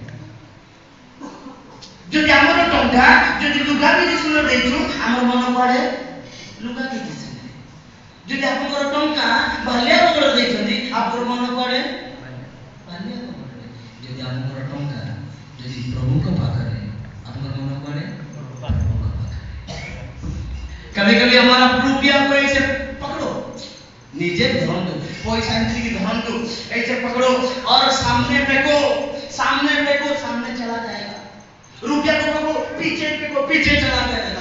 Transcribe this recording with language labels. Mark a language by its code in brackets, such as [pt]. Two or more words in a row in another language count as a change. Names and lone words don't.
[or] ଯଦି ଆମର ଟଙ୍କା ଯଦି ଲୁଗା ବିଜିନେସରେ ଦେଇଛୁ, ଆମର ମନ କୁଆଡେ? ଲୁଗା ବିଜିନେସ। ଯଦି ଆପଣଙ୍କର ଟଙ୍କା ବାଲିଆ ବଗଳ ଦେଇଛନ୍ତି, ଆପଣଙ୍କର ମନ କୁଆଡେ? ବାଲିଆ ବଗଳରେ। ଯଦି ଆପଣଙ୍କର ଟଙ୍କା ଯଦି ପ୍ରଭୁଙ୍କ ପାଖରେ, ଆପଣଙ୍କର ମନ କୁଆଡେ? प्रभुଙ୍କ ପାଖରେ। [hi] कभी कभी हमारा रुपया को ऐसे पकड़ो, नीचे धरंतु, पैसा ऐसे धरंतु, ऐसे पकड़ो और सामने फेंको, सामने फेंको, सामने चला जाएगा। रुपया को पकड़ो, पीछे फेंको, पीछे चला जाएगा।